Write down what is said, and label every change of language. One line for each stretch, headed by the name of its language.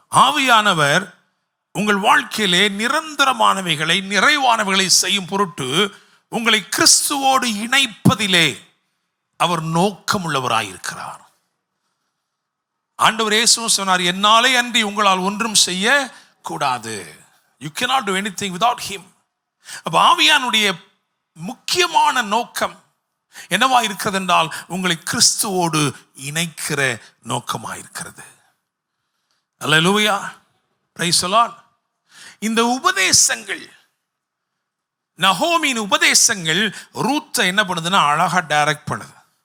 Tamil: ஆவியானவர் உங்கள் வாழ்க்கையிலே நிரந்தரமானவைகளை நிறைவானவைகளை செய்யும் பொருட்டு உங்களை கிறிஸ்துவோடு இணைப்பதிலே அவர் நோக்கமுள்ளவராயிருக்கிறார். ஆண்டவர் இயேசு சொன்னார், என்னாலே அன்றி உங்களால் ஒன்றும் செய்ய கூடாது.
English: You cannot do anything without him.
Tamil: அப்ப ஆவியானுடைய முக்கியமான நோக்கம் என்னவா இருக்கிறது என்றால், உங்களை கிறிஸ்துவோடு இணைக்கிற நோக்கமாக இருக்கிறது. அல்லேலூயா.
English: Praise the Lord.
Tamil: இந்த உபதேசங்கள், நகோமியின் உபதேசங்கள் ரூத்தை என்ன பண்ணுதுன்னா அழகா டைரக்ட் பண்ணுது.